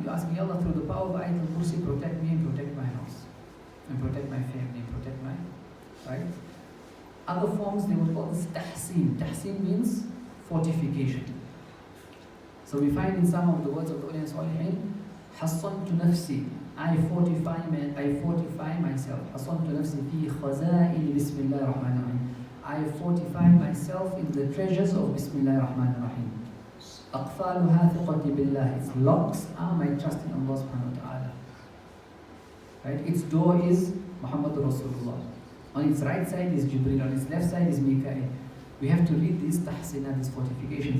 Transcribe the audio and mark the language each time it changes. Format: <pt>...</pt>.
<en>You ask me, Allah, through the power of Ayatul Kursi, protect me and protect my house, and protect my family, and protect my, right? Other forms, they would call this tahseen. Tahseen means fortification. So we find in some of the words of the awliya and salihin,</en> <ar>حصنت نفسي.</ar> <en>I fortify myself.</en> <ar>حصنت نفسي في خزائن بسم الله الرحمن الرحيم.</ar> <en>I fortify myself in the treasures of Bismillah ar-Rahman ar-Rahim.</en> <ar>أقفالها ثقتي بالله.</ar> <en>Its locks are my trust in Allah subhanahu wa ta'ala. Right? Its door is Muhammadur Rasulullah. On its right side is Jibreel. On its left side is Mikael. We have to read these tahsinat, these fortifications.</en>